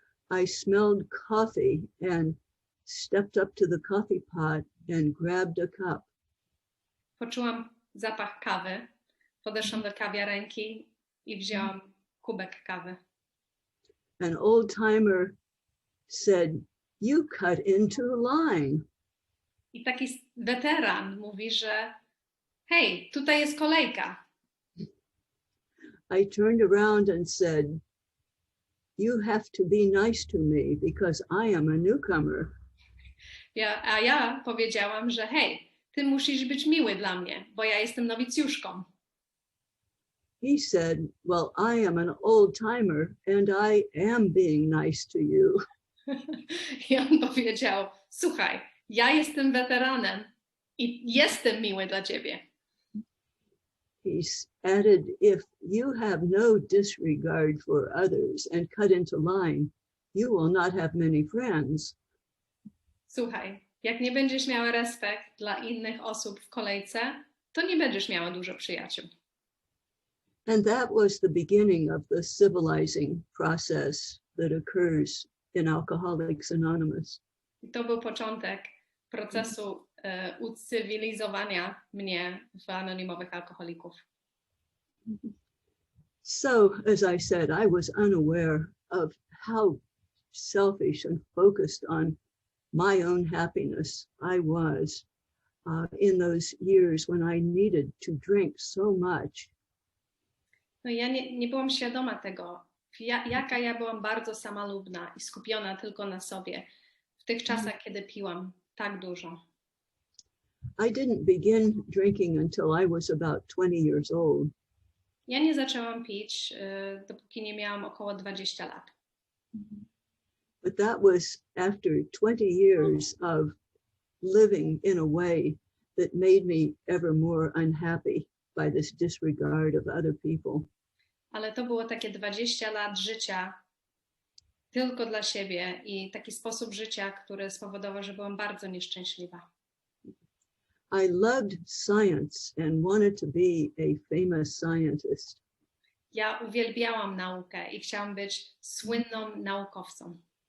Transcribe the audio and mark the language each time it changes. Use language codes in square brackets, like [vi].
[en] I smelled coffee and stepped up to the coffee pot and grabbed a cup. [pl] Poczułam zapach kawy, podeszłam do kawiarenki i wzięłam kubek kawy. [en] An old timer said, "You cut into line." [pl] I taki weteran mówi, że hej, tutaj jest kolejka. [en] I turned around and said, "You have to be nice to me because I am a newcomer." [pl] A ja powiedziałam, że hej, ty musisz być miły dla mnie, bo ja jestem nowicjuszką. [en] He said, "Well, I am an old timer and I am being nice to you." [pl] I on powiedział, słuchaj, ja jestem weteranem i jestem miły dla ciebie. [en] He added, "If you have no disregard for others and cut into line, you will not have many friends." [pl] Słuchaj, jak nie będziesz miała respekt dla innych osób w kolejce, to nie będziesz miała dużo przyjaciół. [en] And that was the beginning of the civilizing process that occurs in Alcoholics Anonymous. [pl] I to był początek procesu ucywilizowania mnie w anonimowych alkoholików. [en] So, as I said, I was unaware of how selfish and focused on my own happiness I was in those years when I needed to drink so much. [pl] No ja nie byłam świadoma tego, jaka ja byłam bardzo samolubna i skupiona tylko na sobie w tych czasach, kiedy piłam tak dużo. [en] I didn't begin drinking until I was about 20 years old. [pl] Ja nie zaczęłam pić, dopóki nie miałam około 20 lat. [en] But that was after 20 years of living in a way that made me ever more unhappy by this disregard of other people. [pl] Ale to było takie 20 lat życia tylko dla siebie i taki sposób życia, który spowodował, że byłam bardzo nieszczęśliwa. [en] I loved science and wanted to be a famous scientist. [pl] Ja uwielbiałam naukę i chciałam być słynnym naukowcem.